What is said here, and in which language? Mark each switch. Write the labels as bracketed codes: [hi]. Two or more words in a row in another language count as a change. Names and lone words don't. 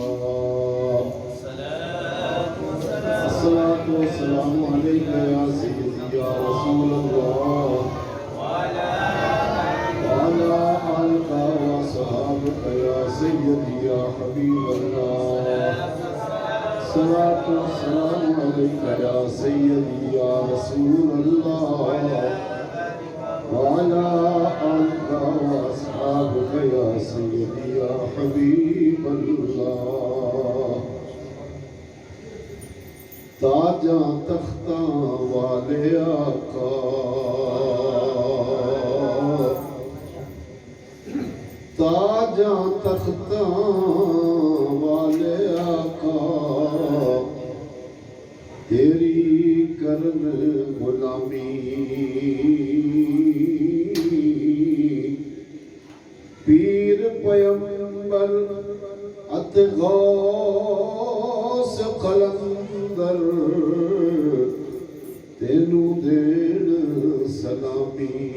[ar] الصلاة والسلام عليك يا سيدي يا رسول الله وعلى آلك وصحابك يا سيدي يا حبيب الله الصلاة والسلام عليك يا سيدي يا رسول الله وعلى آلك وأصحابك يا سيدي يا حبيب الله [pa] تاجاں تختاں والے آقا تاجاں تختاں والے آقا تیری کرن غلامی پیر پیمبر ات غوث قلندر تینو دین سلامی